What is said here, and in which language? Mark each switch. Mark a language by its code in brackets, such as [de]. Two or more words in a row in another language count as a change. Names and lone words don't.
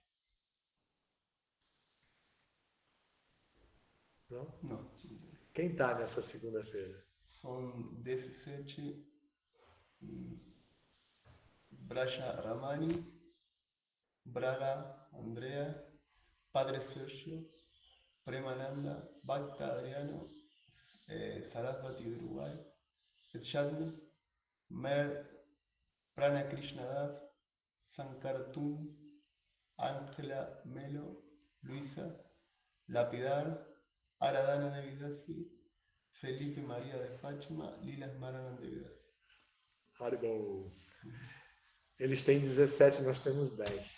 [pt] Não? Não. Quem está nessa segunda-feira? São 17 Brasha Ramani, Braga Andrea, Padre Sergio, Premananda, Bhakta Adriano, Sarasvati Uruguay, Edshadmi, Mer Prana Krishna Das, Sankartum, Ángela Melo, Luisa, Lapidar, Aradana Devidasi, Felipe María de Fátima, Lilas Maranan Devidasi. Haribol. Eles têm 17, nós temos 10.